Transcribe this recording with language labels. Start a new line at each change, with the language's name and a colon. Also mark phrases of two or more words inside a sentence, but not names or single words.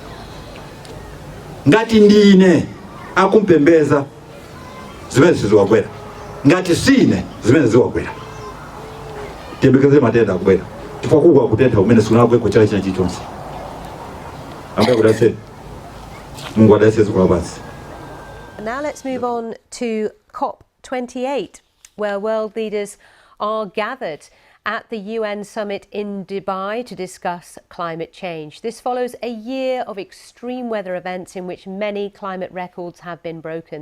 Nyanja: Ngati ndine akumpembeza, zimene ziwagwera. Ngati sine, zimene ziwagwera. Tiyembekeze matenda akubwera chifukwa kugwa kutentha kumene sikunagweko chala china chilichonse. Ambuye akudalitse. Mungu adalitse dziko lapansi.
English: Now let's move on to COP28, where world leaders are gathered at the UN summit in Dubai to discuss climate change. This follows a year of extreme weather events in which many climate records have been broken.